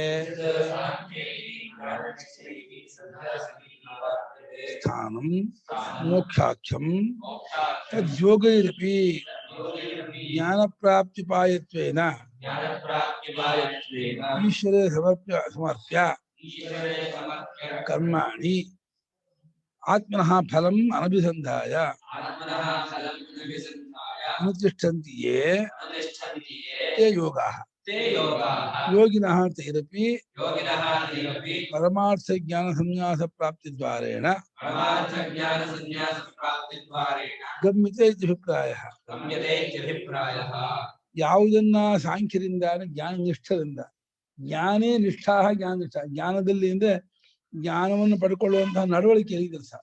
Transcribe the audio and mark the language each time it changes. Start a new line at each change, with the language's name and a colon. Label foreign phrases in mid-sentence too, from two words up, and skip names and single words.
Sanskrit: ಸ್ಥಾನಂ ಮೋಕ್ಷಾಖ್ಯಂ ತದ್ಯೋಗೈರಪಿ ಜ್ಞಾನಪ್ರಾಪ್ತ್ಯುಪಾಯತ್ವೇನ ಈಶ್ವರೇ ಸಮರ್ಪ್ಯ ಕರ್ಮಾಣಿ ಆತ್ಮನಃ ಫಲಂ ಅನಭಿಸಂಧಾಯ ಅನುತಿಷ್ಠಂತಿ ಯೇ ತೇ ಯೋಗಾಃ ಯೋಗಿನಃ ತೈರಪಿ ಪರಮಾರ್ಥ ಜ್ಞಾನ ಸಂನ್ಯಾಸ ಪ್ರಾಪ್ತಿ ದ್ವಾರೇಣ ಗಮ್ಯತೆ ಇತ್ಯಭಿಪ್ರಾಯಃ.
Kannada: ಯಾವುದನ್ನ ಸಾಂಖ್ಯರಿಂದ ಜ್ಞಾನ ನಿಷ್ಠರಿಂದ,
Sanskrit: ಜ್ಞಾನೇ ನಿಷ್ಠಾ
Kannada: ಜ್ಞಾನ ನಿಷ್ಠ, ಜ್ಞಾನದಲ್ಲಿ ಅಂದ್ರೆ ಜ್ಞಾನವನ್ನು ಪಡ್ಕೊಳ್ಳುವಂತಹ ನಡವಳಿಕೆ ಇದೆ ಸರ್.